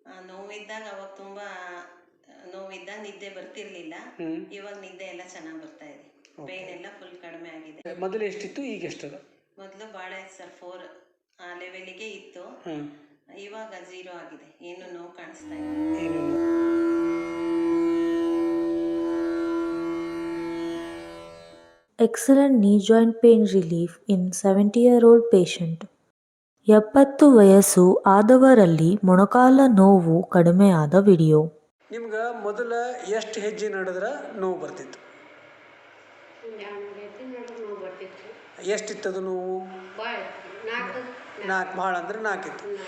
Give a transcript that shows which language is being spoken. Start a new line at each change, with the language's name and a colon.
Kannada: ನೋವಿದ್ದಾಗ ಅವಾಗ ತುಂಬ ನೋವಿದ್ದಾಗ ನಿದ್ದೆ ಬರ್ತಿರ್ಲಿಲ್ಲ, ಇವಾಗ ನಿದ್ದೆ ಎಲ್ಲ ಚೆನ್ನಾಗಿ ಬರ್ತಾ ಇದೆ. ಪೇನ್ ಎಲ್ಲ ಫುಲ್ ಕಡಿಮೆ ಆಗಿದೆ. ಮೊದಲು ಎಷ್ಟಿತ್ತು, ಈಗ ಎಷ್ಟದ? ಮೊದಲು ಭಾಳ ಸರ್ 4 ಆ ಲೆವೆಲಿಗೆ ಇತ್ತು, ಇವಾಗ 0 ಆಗಿದೆ, ಏನು ನೋವು ಕಾಣಿಸ್ತಾ ಇಲ್ಲ.
English: Excellent knee joint pain relief in 70-year-old patient.
Kannada: 70 ವಯಸ್ಸು ಆದವರಲ್ಲಿ ಮೊಣಕಾಲ ನೋವು ಕಡಿಮೆಯಾದ ವಿಡಿಯೋ. ನಿಮ್ಗೆ ಮೊದಲ ಎಷ್ಟು ಹೆಜ್ಜೆ ನಡೆದ್ರೆ ನೋವು ಬರ್ತಿತ್ತು? ಎಷ್ಟಿತ್ತದು ನೋವು? 4, ಭಾಳ ಅಂದ್ರೆ 4 ಇತ್ತು.